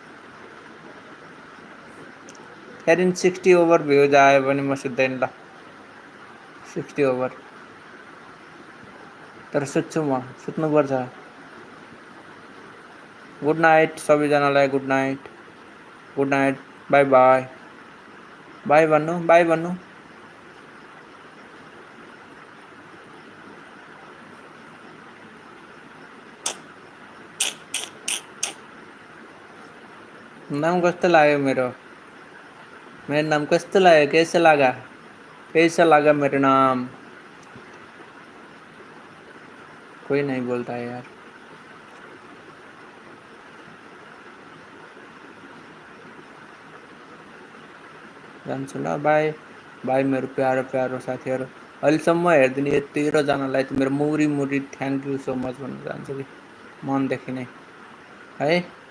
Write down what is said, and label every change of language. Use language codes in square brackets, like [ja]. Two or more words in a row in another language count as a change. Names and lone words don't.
[ne] फेरि 60 ओभर भ्युज आयो भने म सुत्दैन ल 60 ओभर तर सुत्छु म सुत्नुपर्छ [en] good night [ne] सबैजनालाई [en] good night good night, bye bye, [ne] बाई भन्नु, बाई भन्नु। नाम कस्तो लाग्यो मेरो? मेरो नाम कस्तो लाग्यो? [hi] कैसा लगा? कैसा लगा मेरा नाम? कोई नहीं बोलता है यार। [ne] जान्छु ल, [en] bye bye [ne] मेरो प्यारो प्यारो साथीहरू। अहिलेसम्म हेरिदिने यति जनालाई त मेरो मुरी मुरी [en] thank you so much [ne] भन्न चाहन्छु कि मनदेखि नै है।